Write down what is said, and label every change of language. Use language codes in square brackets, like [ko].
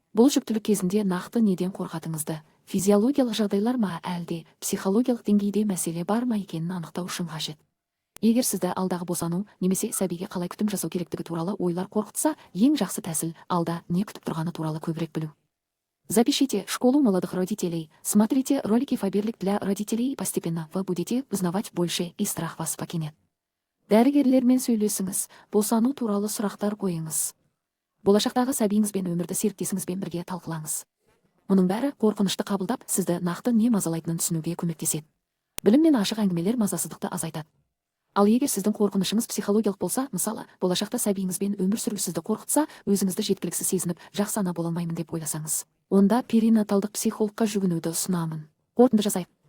[kk] Бұл жүктілік кезінде нақты неден қорқатыңызды, физиологиялық жағдайлар ма әлде психологиялық деңгейде мәселе бар ма екенін анықтау үшін қажет. Егер сізді алдағы босану немесе сәбиге қалай күтім жасау керектігі туралы ойлар қорқытса, ең жақсы тәсіл алда не күтіп тұрғаны туралы көбірек білу. [ru] Запишите «Школу молодых родителей», смотрите ролики «Фаберлик для родителей» и постепенно вы будете узнавать больше и страх вас покинет. [kk] Дәрігерлермен сөйлесіңіз, босану туралы сұрақтар қойыңыз. Болашақтағы сәбиіңізбен өмірді серіктесіңізбен бірге талқылаңыз. Мұның бәрі қорқынышты қабылдап, сізді нақты не мазалайтынын түсінуге көмектеседі. Білім мен ашық әңгімелер мазасыздықты азайтады. Ал егер сіздің қорқынышыңыз психологиялық болса, мысалы, болашақта сәбиіңізбен өмір сүру сізді қорқытса, өзіңізді жеткіліксіз сезініп, жақсы ана бола алмаймын деп ойласаңыз, онда перинаталдық психологқа жүгінуді ұсынамын. Қорытынды жасайық.